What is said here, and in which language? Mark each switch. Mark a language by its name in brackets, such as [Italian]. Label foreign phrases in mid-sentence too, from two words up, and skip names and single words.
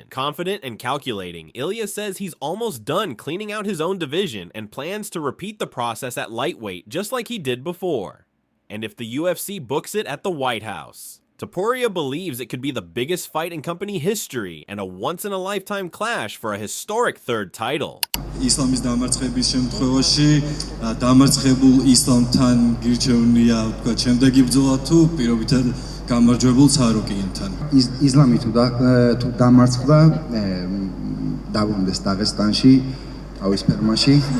[English] Confident and calculating, Ilia says he's almost done cleaning out his own division and plans to repeat the process at lightweight just like he did before. And if the UFC books it at the White House, Topuria believes it could be the biggest fight in company history and a once-in-a-lifetime clash for a historic third title. [Georgian] ისლამის დამარცხების შემთხვევაში დამარცხებულ ისლამთან გირჩევნია თქვა შემდეგი ბრძოლა თუ პირობითად გამარჯვებულ ცარუკიენთან. ისლამი თუ დამარცხდა დაბრუნდეს დაღესტანში, თავის ფერმაში.